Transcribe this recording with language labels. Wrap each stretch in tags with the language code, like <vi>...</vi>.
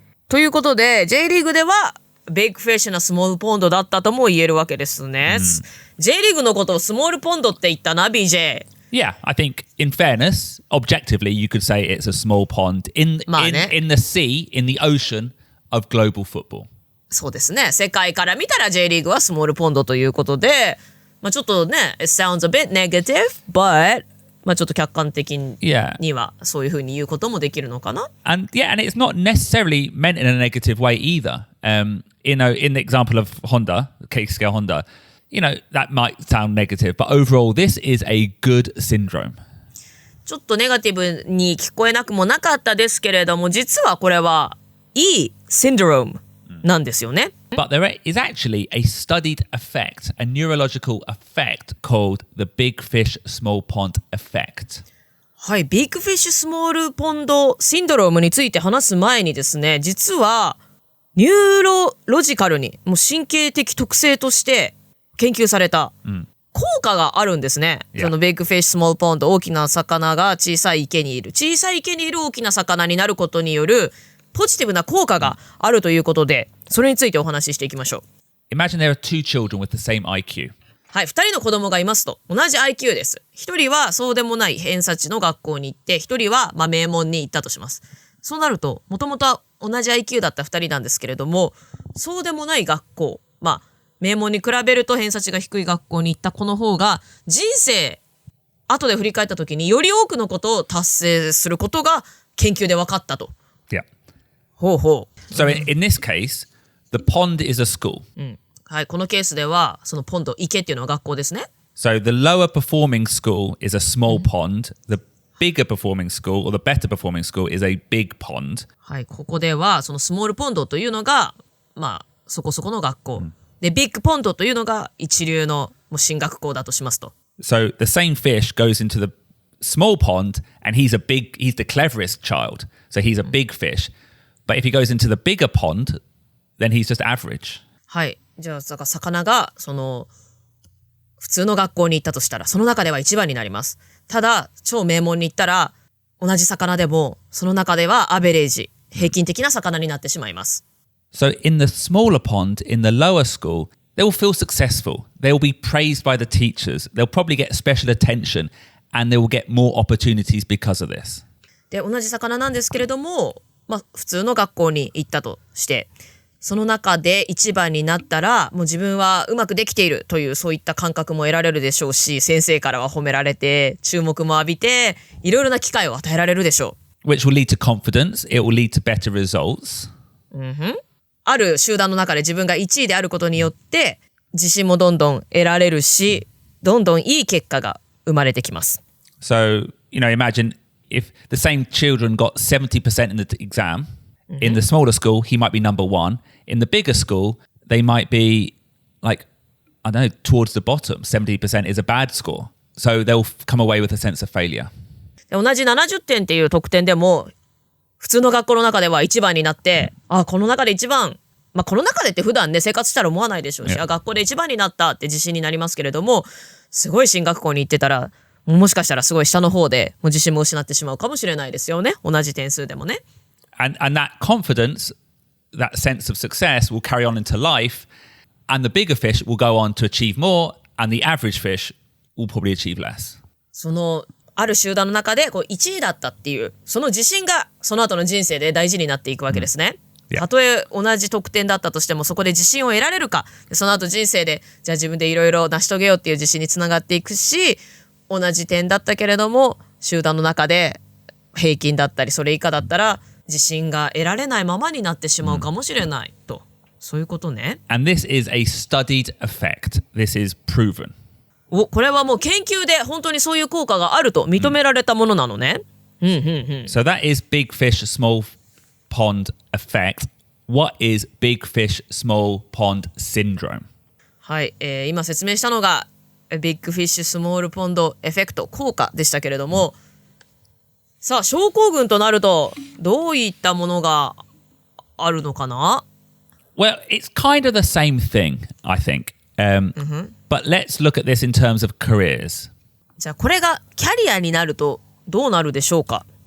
<ja>ということで、J リーグでは、ビッグフィッシュなスモールポンドだったとも言えるわけですね。 J リーグのことをスモールポンドって言ったな、BJ。</ja> <en>Yeah, I think in fairness, objectively, you could say it's a small pond in the sea, in the ocean of global football.</en> <ja>そうですね。世界から見たら J リーグはスモールポンドということで、まあちょっとね、</ja> <en>it sounds a bit negative, but</en> <ja>まあちょっと客観的にはそういうふうに言うこともできるのかな。</ja> <en>And it's not necessarily meant in a negative way either. You know, in the example of Honda, Keisuke Honda, you know, that might sound negative, but overall, this is a good syndrome.</en> <ja>ちょっとネガティブに聞こえなくもなかったですけれども、実はこれはいいシンドロームなんですよね。</ja> <en>But there is actually a studied effect, a neurological effect called the big fish, small pond effect.</en> <ja>はい、ビッグフィッシュスモールポンドシンドロームについて話す前にですね、実はニューロジカルに、もう神経的特性として研究された効果があるんですね。そのビッグフィッシュスモールポンド、大きな魚が小さい池にいる、小さい池にいる大きな魚になることによるポジティブな効果があるということで、それについてお話ししていきましょう。</ja> <en>Imagine there are two children with the same IQ.</en> <ja>はい、2人の子供がいますと。同じ IQ です。1人はそうでもない偏差値の学校に行って、1人は名門に行ったとします。そうなると、もともと同じ IQ だった2人なんですけれども、そうでもない学校、名門に比べると偏差値が低い学校に行った子の方が、人生、後で振り返った時により多くのことを達成することが研究で分かったと。</ja> <en>Yeah.</en> <ja>ほうほう。</ja> <en>So in this case, the pond is a school.</en> <ja>はい、このケースでは、そのポンド、池っていうのは学校ですね。</ja> <en>So the lower performing school is a small pond. The bigger performing school or the better performing school is a big pond.</en> <ja>はい、ここでは、そのスモールポンドというのが、そこそこの学校。で、ビッグポンドというのが一流のもう進学校だとしますと。</ja> <en>So the same fish goes into the small pond and he's the cleverest child. So he's a big fish. But if he goes into the bigger pond, then he's just average.</en> <ja>はい。じゃあ、魚が、普通の学校に行ったとしたら、その中では一番になります。ただ、超名門に行ったら、同じ魚でも、その中ではアベレージ、平均的な魚になってしまいます。</ja> <en>So in the smaller pond, in the lower school, they will feel successful. They will be praised by the teachers. They'll probably get special attention and they will get more opportunities because of this.</en> <ja>で、同じ魚なんですけれども、普通の学校に行ったとして、その中で一番になったら、もう自分はうまくできているという、そういった感覚も得られるでしょうし、先生からは褒められて、注目も浴びて、いろいろな機会を与えられるでしょう。</ja> <en>Which will lead to confidence. It will lead to better results.</en> <ja>ある集団の中で自分が1位であることによって、自信もどんどん得られるし、どんどんいい結果が生まれてきます。</ja> <en>So, imagine if the same children got 70% in the exam, in the smaller school, he might be number one. In the bigger school, they might be like, I don't know, towards the bottom. 70% is a bad score. So they'll come away with a sense of failure.</en> <ja>同じ70点っていう得点でも、普通の学校の中では1番になって、この中で1番、この中でって普段ね、生活したら思わないでしょうし、学校で1番になったって自信になりますけれども、すごい進学校に行ってたら、もしかしたらすごい下の方でもう自信も失ってしまうかもしれないですよね。同じ点数でもね。</ja> <en>And that confidence, that sense of success will carry on into life, and the bigger fish will go on to achieve more, and the average fish will probably achieve less.</en> <ja>そのある集団の中で1位だったっていうその自信がその後の人生で大事になっていくわけですね。たとえ同じ得点だったとしてもそこで自信を得られるか、その後人生でじゃあ自分でいろいろ成し遂げようっていう自信につながっていくし、同じ点だったけれども集団の中で平均だったりそれ以下だったら自信が得られないままになってしまうかもしれないと、そういうことね。</ja> <en>And this is a studied effect. This is proven.</en> <ja>これはもう研究で本当にそういう効果があると認められたものなのね。</ja> <en>So that is big fish, small pond effect. What is big fish, small pond syndrome?</en> <ja>はい、今説明したのがビッグフィッシュスモールポンドエフェクト効果でしたけれども、さあ症候群となるとどういったものがあるのかな？</ja> <en>Well, it's kind of the same thing, I think. But let's look at this in terms of careers.</en> <ja>じゃあこれがキャリアになるとどうなるでしょうか？</ja>